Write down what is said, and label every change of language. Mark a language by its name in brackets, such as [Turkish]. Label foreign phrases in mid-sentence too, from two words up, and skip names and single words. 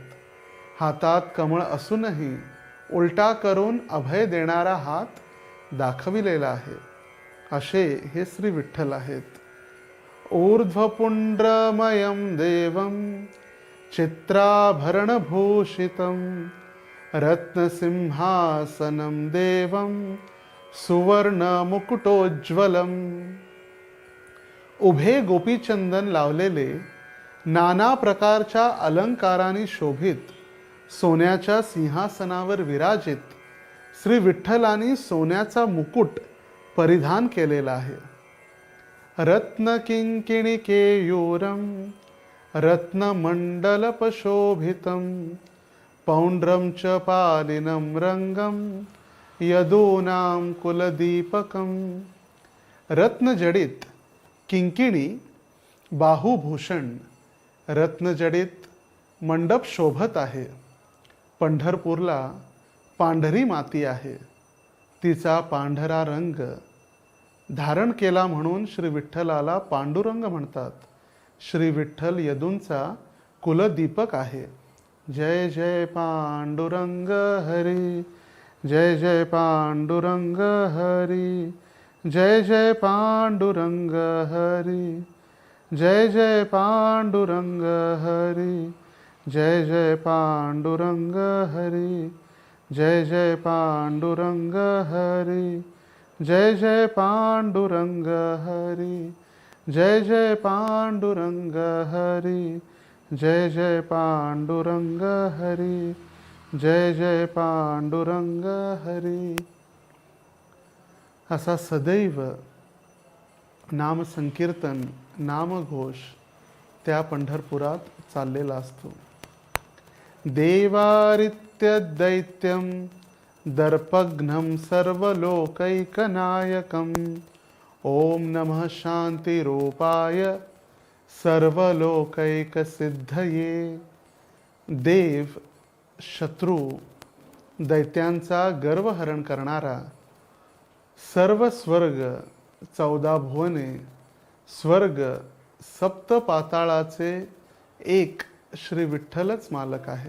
[Marathi] हातात कमळ असूनही उलटा करून अभय देणारा हात दाखविलेला आहे. असे हे श्री विठ्ठल आहेत. [Sanskrit] ऊर्ध्वपुंड्रमयं देवं चित्राभरणभूषितं रत्नसिंहासनं देवं सुवर्णमुकुटोज्ज्वलं. [Marathi] उभे गोपीचंदन लावलेले, नाना प्रकारच्या अलंकारांनी शोभित, सोन्याच्या सिंहासनावर विराजित श्री विठ्ठलांनी सोन्याचा मुकुट परिधान केलेला आहे. [Sanskrit] रत्नकिंकिणिकेयूरं रत्नमण्डलपशोभितं पौंड्रं च पालिनं रंगं यदूनां कुलदीपकं. [Marathi] रत्नजडित किंकिणी बाहुभूषण रत्नजडित मंडप शोभत आहे. पंढरपूरला पांढरी माती आहे, तिचा पांढरा रंग धारण केला म्हणून श्री विठ्ठलाला पांडुरंग म्हणतात. श्री विठ्ठल यदूंचा कुलदीपक आहे. जय जय पांडुरंग हरी, जय जय पांडुरंग हरी, जय जय पांडुरंग हरी, जय जय पांडुरंग हरि, जय जय पांडुरंग हरि, जय जय पांडुरंग हरि, जय जय पांडुरंग हरि, जय जय पांडुरंग हरि, जय जय पांडुरंग हरि, जय जय पांडुरंग हरि. असा सदैव नाम संकीर्तन, नामघोष त्या पंढरपुरात चाललेला असतो. [Sanskrit] देवारित्य दैत्यम दर्पघ्नं सर्वलोकैकनायकम् ओम नमः शांतिरूपाय सर्वलोकैकसिद्धये. [Marathi] देव, शत्रू, दैत्यांचा गर्वहरण करणारा, सर्व स्वर्ग, 14 भुवने, स्वर्ग, सप्त पाताळाचे एक श्री विठ्ठलच मालक आहेत.